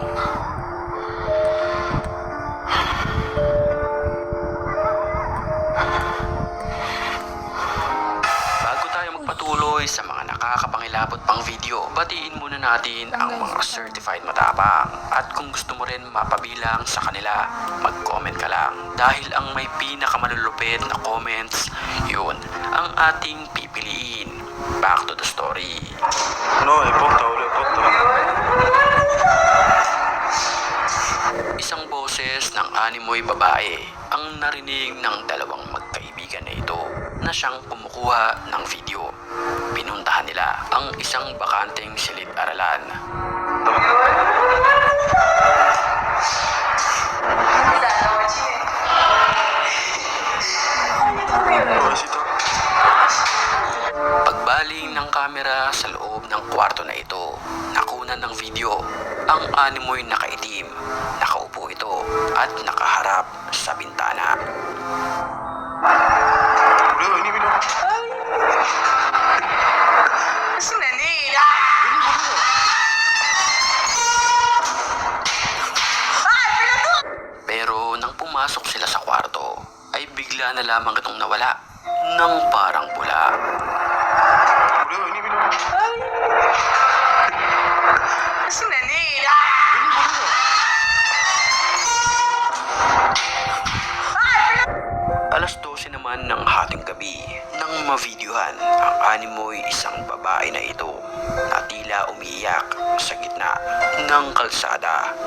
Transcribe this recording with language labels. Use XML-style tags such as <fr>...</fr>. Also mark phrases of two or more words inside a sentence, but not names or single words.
<tl>Bago tayo magpatuloy sa mga nakakapangilabot pang video, batiin muna natin ang mga certified matapang. At kung gusto mo rin mapabilang sa kanila, mag-comment ka lang. Dahil ang may pinakamalulupit na comments, yun ang ating pipiliin.</tl> <en>Back to the story.</en> <es>No, importa, boludo, importa.</es> <tl>Isang boses ng animoy babae ang narinig ng dalawang magkaibigan na ito na siyang kumukuha ng video. Pinuntahan nila ang isang bakanteng silid-aralan.</tl> <es>Pobrecito.</es> <tl>Pagbaling ng kamera sa loob ng kwarto na ito, nakunan ng video ang animoy nakaitim. Nakaupo ito at nakaharap sa bintana.</tl> <es>Boludo, vení, vení. Es una negra.</es> <tl>Pero nang pumasok sila sa kwarto, ay bigla na lamang itong nawala ng parang bula.</tl> <es>Boludo, vení, vení. Es una negra.</es> <tl>Alas 12 naman ng hating gabi nang mavideohan ang animoy isang babae na ito na tila umiiyak sa gitna ng kalsada.</tl>